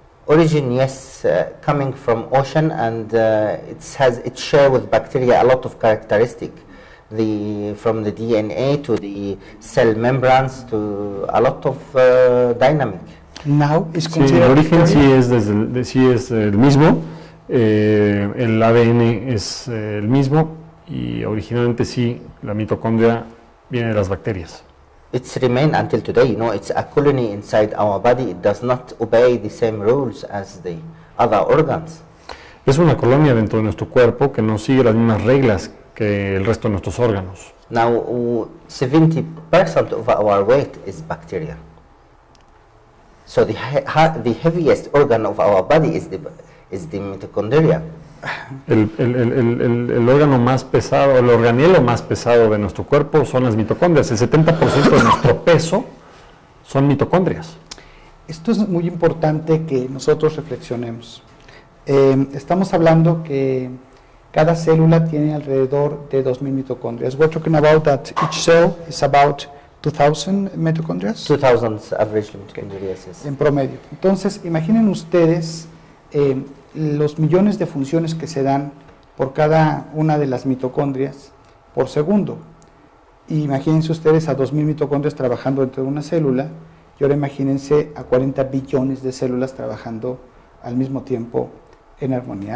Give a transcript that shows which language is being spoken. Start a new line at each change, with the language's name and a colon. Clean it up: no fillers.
English: Origin, yes, coming from ocean, and it share with bacteria a lot of characteristic. From the DNA to the cell membranes to a lot of dynamic. Now is
Spanish: Sí, el
English: considered
Spanish: origen sí
English: bacteria?
Spanish: sí es el mismo, el ADN es el mismo y originalmente sí, la mitocondria viene de las bacterias.
English: It's remained until today, it's a colony inside our body. It does not obey the same rules as the other organs.
Spanish: Es una colonia dentro de nuestro cuerpo que no sigue las mismas reglas que el resto de nuestros órganos.
English: Now, 70% of our weight is bacteria. So the heaviest organ of our body is the mitochondria.
Spanish: El órgano más pesado, el organelo más pesado de nuestro cuerpo son las mitocondrias. El 70% de nuestro peso son mitocondrias. Esto es muy importante que nosotros reflexionemos. Estamos hablando que cada célula tiene alrededor de 2.000 mitocondrias.
English: We're talking about that each cell is about 2,000 mitochondrias 2000 average mitochondria, yes.
Spanish: en promedio. Entonces, imaginen ustedes los millones de funciones que se dan por cada una de las mitocondrias por segundo. Y imagínense ustedes a 2.000 mitocondrias trabajando dentro de una célula, y ahora imagínense a 40 billones de células trabajando al mismo tiempo en armonía.